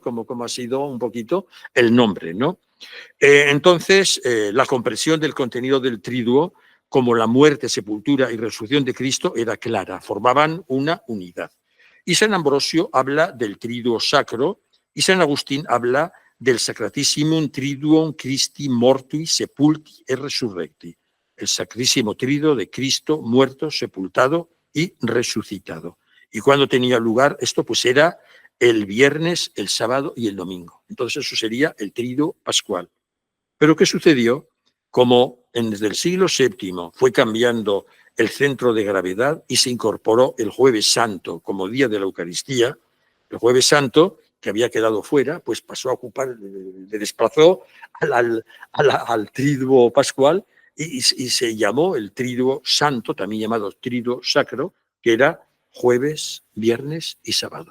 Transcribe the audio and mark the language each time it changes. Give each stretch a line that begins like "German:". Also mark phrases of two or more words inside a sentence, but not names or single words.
Spanish: Como ha sido un poquito el nombre, ¿no? Entonces, la comprensión del contenido del triduo como la muerte, sepultura y resurrección de Cristo era clara, formaban una unidad. Y San Ambrosio habla del triduo sacro y San Agustín habla del
Latin: Sacratissimum Triduum Christi mortui sepulti e resurrecti,
Spanish: el sacrísimo triduo de Cristo muerto, sepultado y resucitado. Y cuando tenía lugar esto, pues era el viernes, el sábado y el domingo. Entonces eso sería el triduo pascual. Pero ¿qué sucedió? Como desde el siglo VII fue cambiando el centro de gravedad y se incorporó el Jueves Santo como día de la Eucaristía, el Jueves Santo, que había quedado fuera, pues pasó a ocupar, le desplazó al triduo pascual y se llamó el triduo santo, también llamado triduo sacro, que era jueves, viernes y sábado.